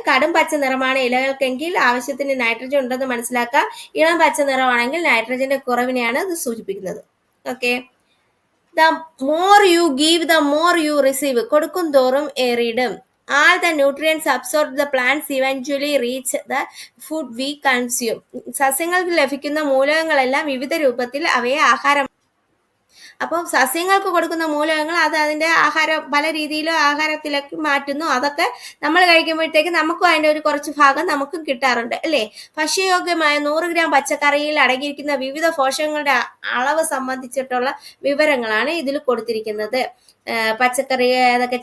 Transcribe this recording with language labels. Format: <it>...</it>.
<ml>കടും പച്ച നിറമാണ് ഇലകൾക്കെങ്കിൽ ആവശ്യത്തിന് നൈട്രജൻ ഉണ്ടെന്ന് മനസ്സിലാക്കാം. ഇളം പച്ച നിറമാണെങ്കിൽ നൈട്രജന്റെ കുറവിനെയാണ് ഇത് സൂചിപ്പിക്കുന്നത്.</ml> <en>Okay, the more you give, the more you receive.</en> <ml>കൊടുക്കും തോറും ഏറിയിടും.</ml> <en>All the nutrients absorbed the plants eventually reach the food we consume.</en> <ml>സസ്യങ്ങൾക്ക് ലഭിക്കുന്ന മൂലകങ്ങളെല്ലാം വിവിധ രൂപത്തിൽ അവയെ ആഹാരം അപ്പം സസ്യങ്ങൾക്ക് കൊടുക്കുന്ന മൂലകങ്ങൾ അത് അതിൻ്റെ ആഹാരം പല രീതിയിലും ആഹാരത്തിലേക്ക് മാറ്റുന്നു. അതൊക്കെ നമ്മൾ കഴിക്കുമ്പോഴത്തേക്ക് നമുക്കും അതിൻ്റെ ഒരു കുറച്ച് ഭാഗം നമുക്കും കിട്ടാറുണ്ട് അല്ലേ? ഭക്ഷ്യയോഗ്യമായ 100 ഗ്രാം പച്ചക്കറിയിൽ അടങ്ങിയിരിക്കുന്ന വിവിധ പോഷകങ്ങളുടെ അളവ് സംബന്ധിച്ചിട്ടുള്ള വിവരങ്ങളാണ് ഇതിൽ കൊടുത്തിരിക്കുന്നത്. പച്ചക്കറി ഏതൊക്കെ?</ml>